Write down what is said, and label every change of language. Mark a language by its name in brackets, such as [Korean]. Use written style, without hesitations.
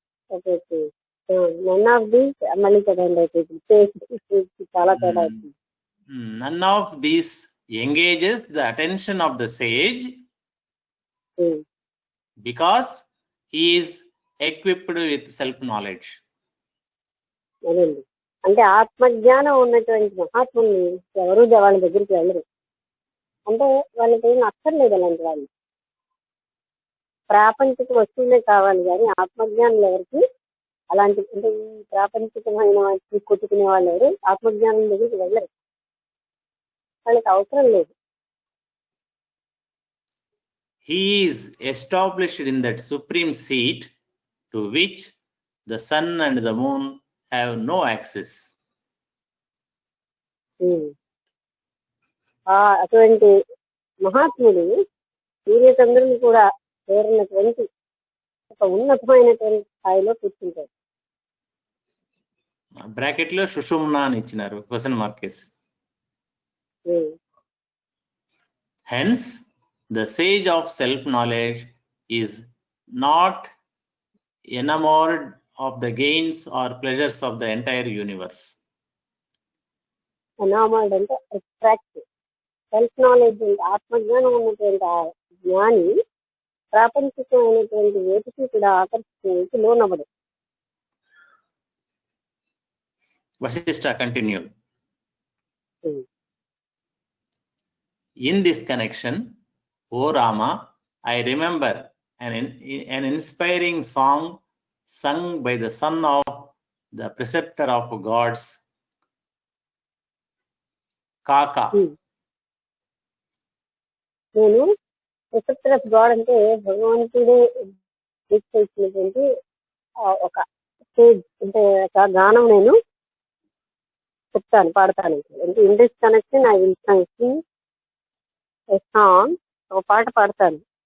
[Telugu] Okay okay. [English] none of the [Telugu] మళ్ళీ చదవండి అయితే. చాలా తేడా అవుతుంది. [English] None of these engages the attention of the sage because he is equipped with self-knowledge. [Telugu] అదండి, అంటే ఆత్మజ్ఞానం ఉన్నటువంటి మహాత్ముల్ని ఎవరు వాళ్ళ దగ్గరికి వెళ్ళరు. అంటే వాళ్ళకి ఏం అక్కర్లేదు అలాంటి వాళ్ళు. ప్రాపంచిక వస్తువులే కావాలి కానీ ఆత్మజ్ఞానులు ఎవరికి అలాంటి, అంటే ఈ ప్రాపంచికమైన వాటిని కొట్టుకునే వాళ్ళు ఎవరు ఆత్మజ్ఞానం దగ్గరికి వెళ్ళరు. వాళ్ళకి అవసరం లేదు. [English] He is established in that supreme seat to which the sun and the moon have no access. [Telugu] అటువంటి మహాత్ముడు సూర్యచంద్రులు కూడా చేరినటువంటి ఒక ఉన్నతమైనటువంటి స్థాయిలో కూర్చుంటారు. బ్రాకెట్ లో సుషుమ్నా అని ఇచ్చినారు, question మార్కేస్. [English] Hence, the sage of self-knowledge is not enamored of the gains or pleasures of the entire universe. [Telugu] Enamoured అంటే అట్రాక్ట్. సెల్ఫ్ నాలెడ్జ్ ఆత్మజ్ఞానం ఉన్నటువంటి ఆ జ్ఞాని ప్రాపంచికమైనటువంటి వేటికి కూడా ఆకర్షించడానికి లోనవ్వడు. [English] Vasishtha continued. In this connection, O Rama, I remember an inspiring song sung by the son of the preceptor of gods, Kaka. [Telugu] నేను [English] preceptor of God [Telugu] అంటే భగవంతుడే ఇచ్చినటువంటి ఒక స్టేజ్, అంటే ఒక గానం నేను చెప్తాను, పాడతాను. అంటే [English] in this connection I will sing a song, [Telugu] ఒక పాట పాడతాను.